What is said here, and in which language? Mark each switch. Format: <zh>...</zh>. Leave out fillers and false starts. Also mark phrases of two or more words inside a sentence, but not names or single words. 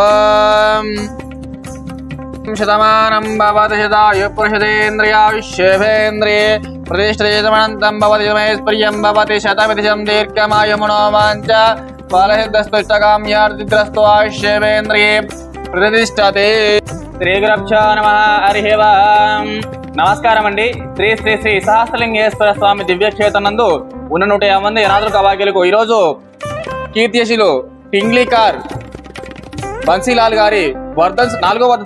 <sa>शतमानं भवति शतायुः पुरुषेन्द्रियायुष्येवेन्द्रिये प्रतिष्ठते शतमनन्तं भवति शतमैश्वर्यं भवति शतमितिशं दीर्घमायुः वाञ्च फलसिद्धस्तुष्टकाम्यार्थिग्रस्तो आयुष्येवेन्द्रिये प्रतिष्ठते। శ్రీ గురుభ్యో నమః. హరి ఓం.</sa> <te>నమస్కారం అండి. శ్రీ శ్రీ శ్రీ సహస్రలింగేశ్వర స్వామి దివ్యక్షేత్రం నందు ఉన్న 150 మంది అనాథుల అభాగ్యులకు ఈరోజు కీర్తిశీలు పింగ్లీకార్ బన్సీలాల్ గారి 4వ వర్ధంతి</te>